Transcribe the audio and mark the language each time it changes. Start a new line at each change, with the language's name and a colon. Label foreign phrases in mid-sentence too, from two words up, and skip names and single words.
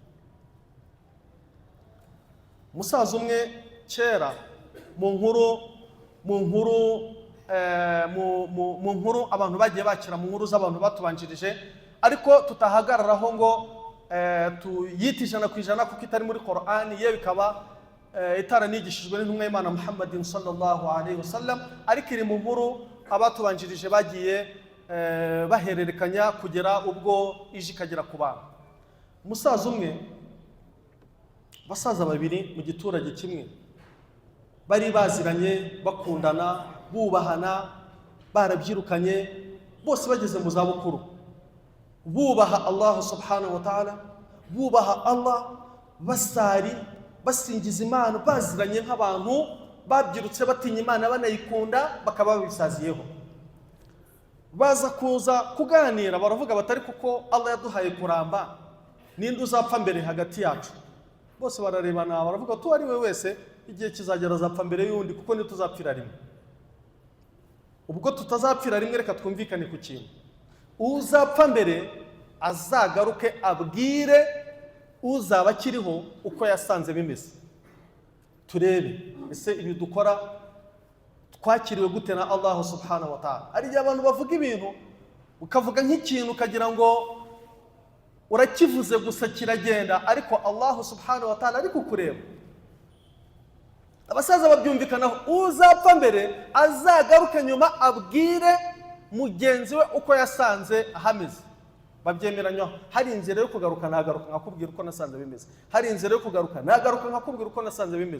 Kinyarwanda: Musaza umwe kera mu nkuru abantu bagiye bakira mu nkuru z'abantu batubanjirije, ariko tutahagararaho ngo tuyite 100% kuko itari muri Qur'ani, yewe bikaba itaranigishijwe n'intumwa y'Imana Muhammadin
Arabic: صلى الله عليه وسلم,
Kinyarwanda: ariko iri mu nkuru abatubanjirije bagiye bahererekanya kugera ubwo ije ikagera ku bantu. Umusaza umwe, basaza babiri mu giturage kimwe, bari baziranye, bakundana, bubahana, barabyirukanye, bose bageze mu za bukuru, bubaha
Arabic: الله سبحانه وتعالى,
Kinyarwanda: bubaha Allah, basari, basingiza Imana, baziranye nk'abantu babyirutse batinya Imana banayikunda, bakaba babisaziyeho. Baza kuza kuganira, baravuga batari kuko Allah yaduhaye kuramba, ninde uzapfa mbere hagati yacu? Bose bararebana baravuga tu ari we wese igihe kizagera azapfa mbere y'undi, kuko ni tuzapfira rimwe. Ubwo tutazapfira rimwe reka twumvikane ku kintu, uzapfa mbere azagaruke abwire uzaba akiriho uko yasanze bimeze, turebe ese ibi dukora twakiriwe gute na
Arabic: الله سبحانه وتعالى.
Kinyarwanda: Ari igihe abantu bavuga ibintu ukavuga nk'ikintu ukagira ngo urakivuze gusa kiragenda, ariko
Arabic: الله سبحانه وتعالى
Kinyarwanda: ari kukureba. Abasaza babyumvikanaho, uzapfa mbere azagaruke nyuma abwire mugenzi we uko yasanze ahameze. Babyemeranywa, hari inzira yo kugaruka, nagaruka nkakubwira uko nasanze bimeze, hari inzira yo kugaruka, nagaruka nkakubwira uko nasanze bimeze.